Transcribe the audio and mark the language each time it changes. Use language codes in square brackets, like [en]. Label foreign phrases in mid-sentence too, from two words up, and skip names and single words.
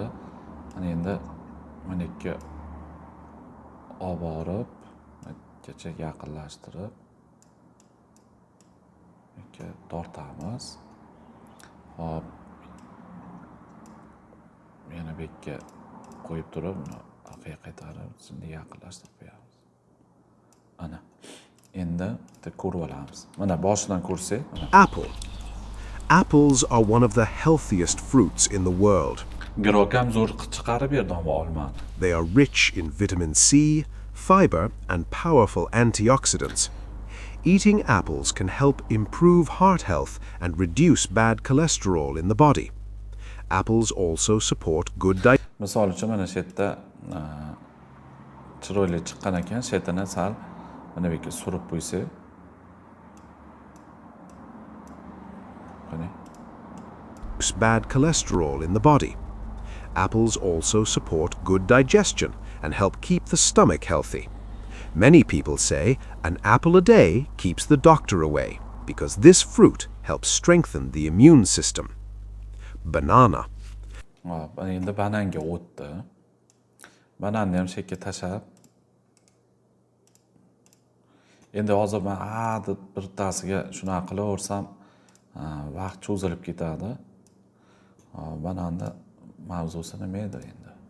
[uz] Mana endi meniki olib borib, mengacha yaqinlashtirib tortamiz. Hop, yana bu yerga qo'yib turib, uni orqaga qaytarib, shunday yaqinlashtirib qo'yamiz. Ana. Endi bitta ko'rib olamiz. Mana boshidan ko'rsak, mana. [en] Apple. Apples are one of the healthiest fruits in the world. [uz] Girokam zo'r chiqarib berdi olmani. [en] They are rich in vitamin C, fiber, and powerful antioxidants. Eating apples can help improve heart health and reduce bad cholesterol in the body. Apples also support good diet. [uz] Misol uchun mana shu yerda chiroyli chiqqan ekan, shetini sal mana bu yerga surib qo'ysak. Qani. [en] Bad cholesterol in the body. Apples also support good digestion and help keep the stomach healthy. Many people say an apple a day keeps the doctor away because this fruit helps strengthen the immune system. Banana. [uz] Hop, endi bananga o'tdi. Bananni ham shekka tashab. Endi hozir men deb birtasiga shunaqa qilaversam, vaqt cho'zilib ketadi. Bananni mavzusi nima edi endi?